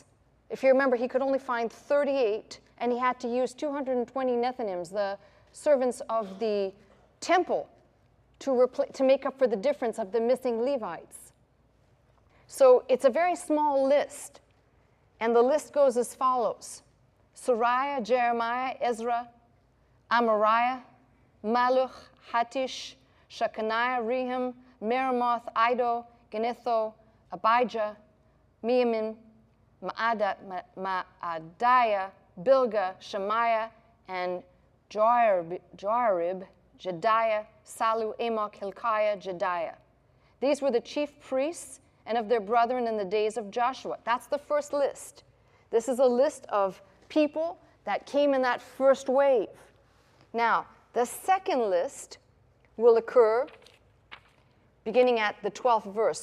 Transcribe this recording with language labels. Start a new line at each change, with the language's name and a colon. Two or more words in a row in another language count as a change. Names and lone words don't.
English: If you remember, he could only find 38, and he had to use 220 Nethinims, the servants of the temple, to make up for the difference of the missing Levites. So it's a very small list, and the list goes as follows: Sariah, Jeremiah, Ezra, Amariah, Maluch, Hattish, Shechaniah, Rehum, Meremoth, Iddo, Genetho, Abijah, Miamin, Maadiah, Bilgah, Shemaiah, and Joarib, Jediah, Salu, Amok, Hilkiah, Jediah. These were the chief priests and of their brethren in the days of Joshua. That's the first list. This is a list of people that came in that first wave. Now, the second list will occur beginning at the 12th verse.